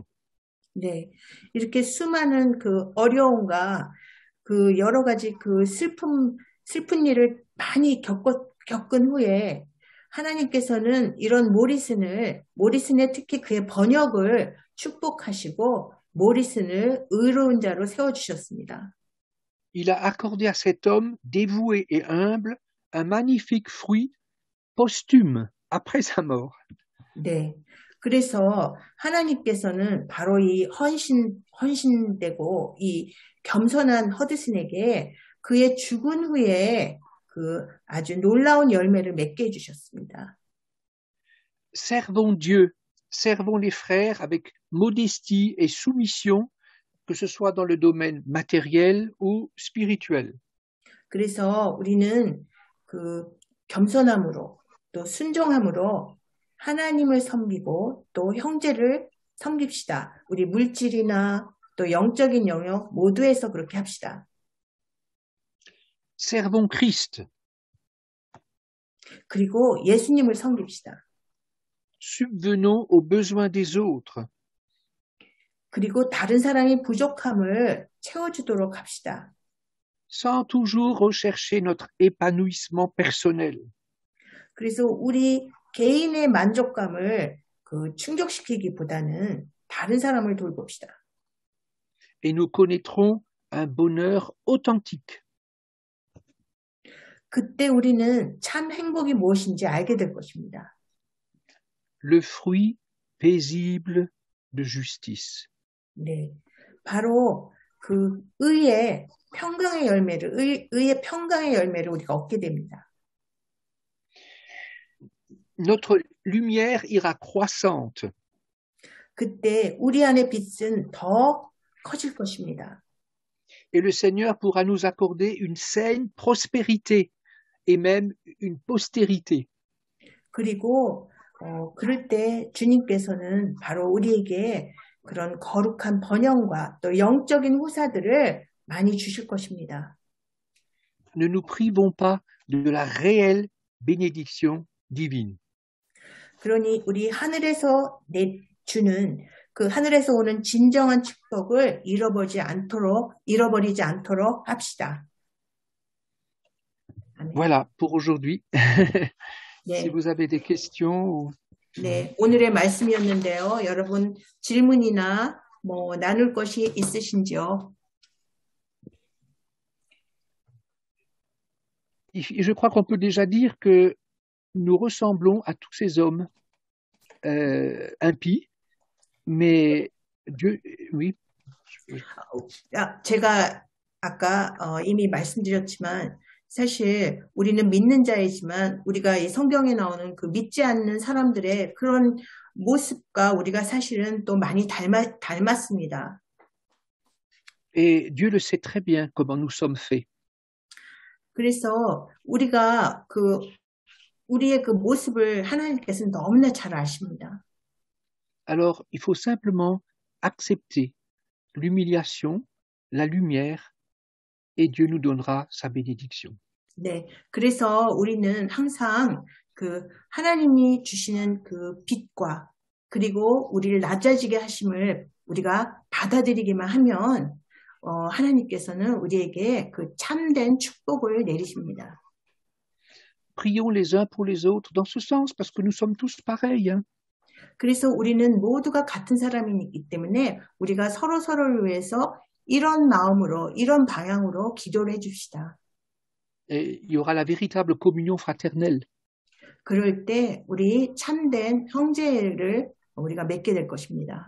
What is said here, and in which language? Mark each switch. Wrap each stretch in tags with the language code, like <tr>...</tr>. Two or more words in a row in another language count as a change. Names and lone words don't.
<ko>네, 이렇게 수많은 그 어려움과 그 여러 가지 그 슬픈 일을 많이 겪은 후에 하나님께서는 이런 모리슨의 특히 그의 번역을 축복하시고 모리슨을 의로운 자로 세워주셨습니다.</ko> <fr>Il a accordé à cet homme dévoué et humble un magnifique fruit posthume après sa mort.</fr> <ko>네. 그래서 하나님께서는 바로 이 헌신되고 이 겸손한 허드슨에게 그의 죽은 후에 그 아주 놀라운 열매를 맺게 해주셨습니다.</ko> <fr>Servons Dieu, servons les frères avec modestie et soumission, que ce soit dans le domaine matériel ou spirituel.</fr> <ko>그래서 우리는 그 겸손함으로 또 순종함으로 하나님을 섬기고 또 형제를 섬깁시다. 우리 물질이나 또 영적인 영역 모두에서 그렇게 합시다.</ko> <fr>Servons Christ.</fr> <ko>그리고 예수님을 섬깁시다.</ko> <fr>Subvenons aux besoins des autres.</fr> <ko>그리고 다른 사람의 부족함을 채워주도록 합시다.</ko> <fr>Sans toujours rechercher notre épanouissement personnel.</fr> <ko>그래서 우리 개인의 만족감을 충족시키기보다는 다른 사람을 돌봅시다.</ko> <fr>Et nous connaîtrons un bonheur authentique.</fr> <ko>그때 우리는 참 행복이 무엇인지 알게 될 것입니다.</ko> <fr>Le fruit paisible de justice.</fr> <ko>네, 바로 그 의의 평강의 열매를, 의의 평강의 열매를 우리가 얻게 됩니다.</ko> <fr>Notre lumière ira croissante.</fr> <ko>그때 우리 안의 빛은 더 커질 것입니다.</ko> <fr>Et le Seigneur pourra nous accorder une saine prospérité et même une postérité.</fr> <ko>그리고 그럴 때 주님께서는 바로 우리에게 그런 거룩한 번영과 또 영적인 후사들을 많이 주실 것입니다.</ko> <fr>Ne nous privons pas de la réelle bénédiction divine.</fr> <ko>그러니 우리 하늘에서 주는 그 하늘에서 오는 진정한 축복을 잃어버리지 않도록 합시다. 아멘.</ko> <fr>Voilà pour aujourd'hui.</fr> <ko>네.</ko> <fr>Si vous avez des questions.</fr> <ko>네, 오늘의 말씀이었는데요. 여러분 질문이나 뭐 나눌 것이 있으신지요?</ko> <fr>Je crois qu'on peut déjà dire que nous ressemblons à tous ces hommes impies, mais Dieu, oui.</fr> <ko>제가 아까 이미 말씀드렸지만 사실 우리는 믿는 자이지만 우리가 이 성경에 나오는 그 믿지 않는 사람들의 그런 모습과 우리가 사실은 또 많이 닮았습니다.</ko> <fr>Et Dieu le sait très bien comment nous sommes faits.</fr> <ko>그래서 우리가 우리의 그 모습을 하나님께서는 너무나 잘 아십니다.</ko> <fr>Alors, il faut simplement accepter l'humiliation, la lumière, et Dieu nous donnera sa bénédiction.</fr> <ko>네, 그래서 우리는 항상 그 하나님이 주시는 그 빛과 그리고 우리를 낮아지게 하심을 우리가 받아들이기만 하면 하나님께서는 우리에게 그 참된 축복을 내리십니다.</ko> <fr>Prions les uns pour les autres dans ce sens, parce que nous sommes tous pareils. Hein?</fr> <ko>그래서 우리는 모두가 같은 사람이기 때문에 우리가 서로를 위해서 이런 마음으로, 이런 방향으로 기도를 해줍시다.</ko> <fr>Et il y aura la véritable communion fraternelle.</fr> <ko>그럴 때 우리 참된 형제를 우리가 맺게 될 것입니다.</ko>